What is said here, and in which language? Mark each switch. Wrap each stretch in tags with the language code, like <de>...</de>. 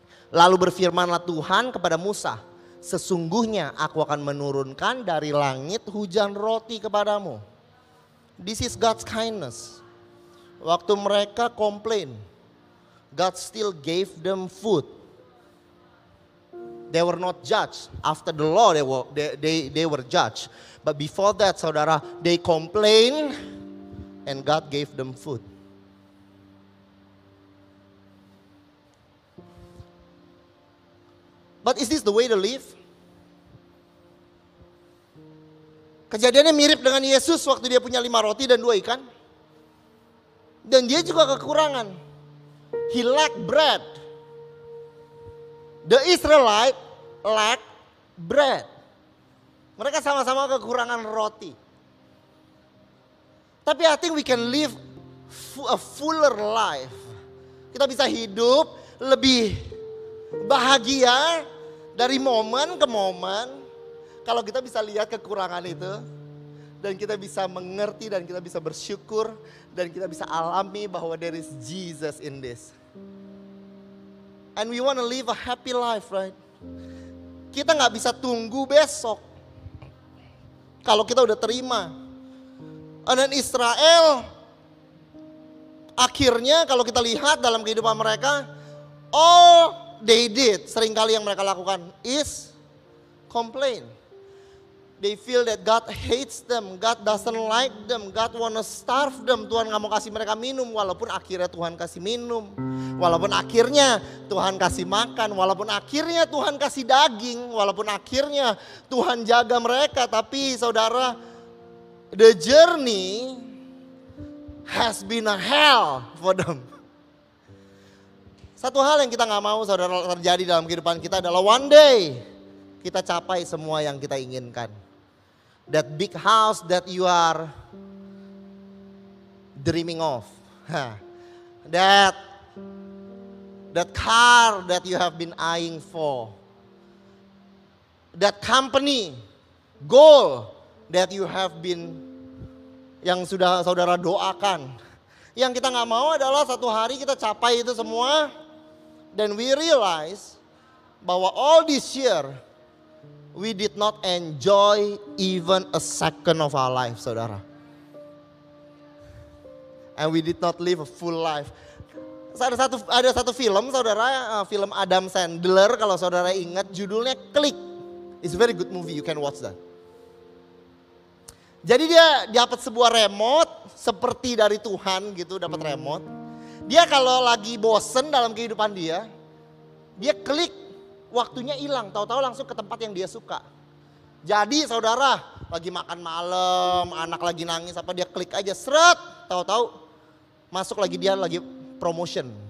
<id>Lalu berfirmanlah Tuhan kepada Musa, sesungguhnya aku akan menurunkan dari langit hujan roti kepadamu.</id> <en>This is God's kindness.</en> <id>Waktu mereka komplain,</id> <en>God still gave them food. They were not judged. After the law they were judged. But before that, saudara, they complained and God gave them food. But is this the way to live?</en> <id>Kejadiannya mirip dengan Yesus waktu dia punya 5 roti dan 2 ikan. Dan dia juga kekurangan.</id> <en>He lacked bread. The Israelite lacked bread.</en> <id>Mereka sama-sama kekurangan roti. Tapi</id> <en>I think we can live a fuller life.</en> <id>Kita bisa hidup lebih bahagia dari momen ke momen. Kalau kita bisa lihat kekurangan itu dan kita bisa mengerti dan kita bisa bersyukur dan kita bisa alami bahwa</id> <en>there is Jesus in this. And we want to live a happy life, right?</en> <id>Kita nggak bisa tunggu besok. Kalau kita udah terima. Dan Israel, akhirnya kalau kita lihat dalam kehidupan mereka,</id> <en>all they did,</en> <id>seringkali yang mereka lakukan</id> <en>is complain. They feel that God hates them, God doesn't like them, God wanna starve them.</en> <id>Tuhan gak mau kasih mereka minum, walaupun akhirnya Tuhan kasih minum. Walaupun akhirnya Tuhan kasih makan, walaupun akhirnya Tuhan kasih daging, walaupun akhirnya Tuhan jaga mereka. Tapi saudara,</id> <en>the journey has been a hell for them.</en> <id>Satu hal yang kita gak mau saudara terjadi dalam kehidupan kita adalah</id> <en>one day</en> <id>kita capai semua yang kita inginkan.</id> <en>That big house that you are dreaming of. That car that you have been eyeing for. That company, goal that you have been,</en> <id>yang sudah saudara doakan. Yang kita gak mau adalah satu hari kita capai itu semua. Dan</id> <en>we realize</en> <id>bahwa</id> <en>all this year we did not enjoy even a second of our life, saudara. And we did not live a full life.</en> <id>Ada satu film, saudara, film Adam Sandler, kalau saudara ingat, judulnya Click.</id> <en>It's a very good movie, you can watch that.</en> <id>Jadi dia dapat sebuah remote, seperti dari Tuhan gitu, dapat remote. Dia kalau lagi bosen dalam kehidupan dia klik. Waktunya hilang, tahu-tahu langsung ke tempat yang dia suka. Jadi saudara, lagi makan malam, anak lagi nangis apa, dia klik aja, seret, tahu-tahu masuk lagi, dia lagi promotion.</id>